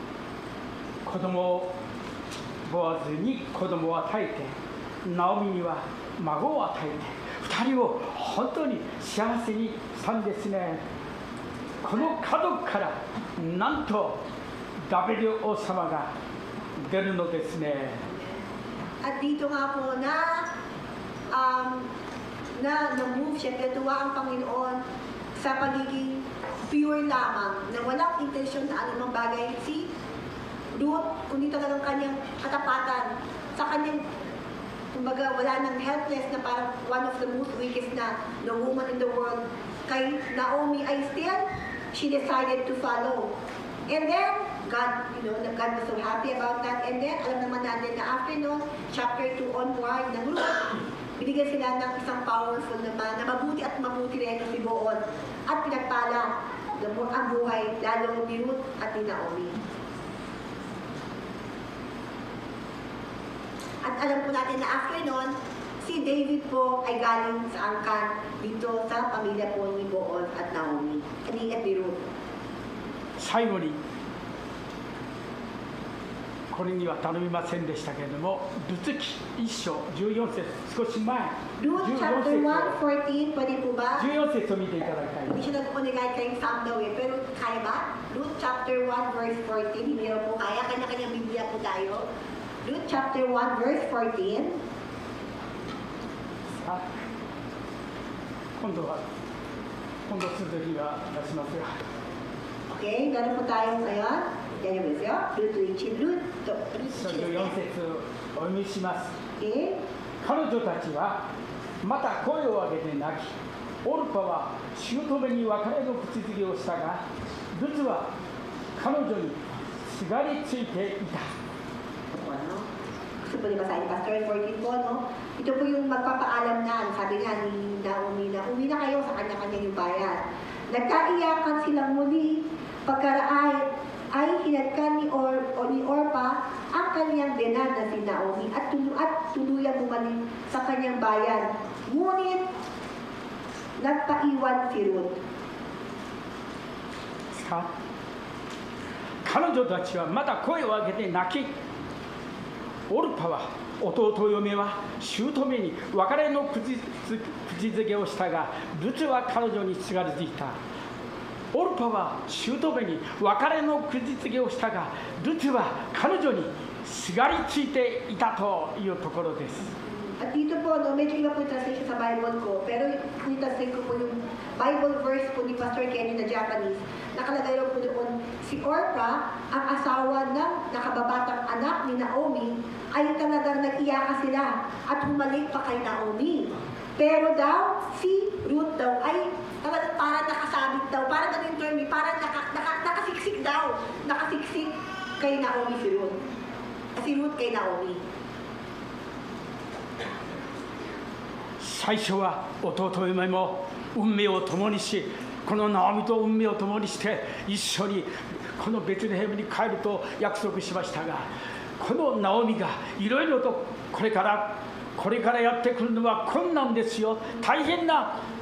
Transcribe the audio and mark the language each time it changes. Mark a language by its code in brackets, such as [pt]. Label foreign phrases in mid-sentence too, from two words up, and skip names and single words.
[ja] ボアズに子供を与えて、ナオミには孫を与えて、2人を本当に幸せにしたんですね。この家族からなんとダビデ王様が出るのですね。 [tl] At dito nga po na-move siya, natuwa ang Panginoon sa pagiging pure lamang, na walang intensyon na anumang bagay. Si Ruth, kundi talagang kanyang katapatan, sa kanyang, kumbaga, wala nang helpless na parang [en] one of the most weakest [tl] na woman [en] in the world. Kay Naomi ay still, she decided to follow. And then, God was so happy about that. And then, [tl] alam naman natin na after noon, [en] chapter 2 onward [tl] ng Ruth, binigyan sila ng isang powerful naman, na mabuti at mabuti rin si Boaz. At pinagpala ang buhay, lalo ni Ruth at ni Naomi. At alam po natin na after noon, si David po ay galing sa angkan dito sa pamilya po ni Boaz at Naomi, at ni Ruth. [ja] 最後にこれには頼みませんでしたけれども、ルツ記1章14節、少し前、 [en] Ruth chapter 1:14, [tl] pwede po ba? [ja] 14 節を見ていただきたい。 [tl] Hindi siya nag-unigay kayong Sam daw eh, pero kaya ba? [en] Ruth chapter 1 verse 14, [tl] hindi na po kaya, kanya-kanyang Biblia po tayo. [en] Ruth chapter 1 verse 14. [ja] さあ今度続きが出しますが。 [tl] Okay, meron po tayo ngayon. Yan yung video. Ruth [ja] 14 節をお読みします。 Okay. 彼女たちはまた声を上げて泣き、オルパは姑に別れの口づけをしたが、ルツは彼女にすがりついていた。 [tl] So gusto po niya basahin Pastor 14 po, no? Ito po yung magpapaalam na, sabi nga ni Naomi na uwi na kayo sa kanya-kanya yung bayan. Nagkaiyakan silang muli, pagkaraay ay hinadkan ni Orpa ang kanyang binan na si Naomi at tuluyang bumalik sa kanyang bayan. Ngunit, nagpaiwan si Ruth. [ja] 彼女たちはまた声を上げて泣き、オルパは弟嫁は姑に別れの口づけをしたが、ルツは彼女にすがりついた。オルパは姑に別れの口づけをしたが、ルツは彼女にすがりついていたというところです。 [tl] At dito po, no, medyo iba po yung translation sa Bible ko, pero kung translate ko po yung [en] Bible verse [tl] po ni Pastor Kenny na Japanese, nakalagay po doon, si Orpa, ang asawa ng nakababatang anak ni Naomi, ay talagang nag-iyaka sila at humalik pa kay Naomi. Pero daw, si Ruth daw ay talagang parang nakasabit daw, parang ano yung term, parang nakasiksik daw, nakasiksik kay Naomi si Ruth. Si Ruth kay Naomi. [ja] 最初は弟嫁も運命を共にし、このナオミと運命を共にして一緒にこのベツレヘムに帰ると約束しましたが、このナオミがいろいろとこれからやってくるのは困難ですよ、大変な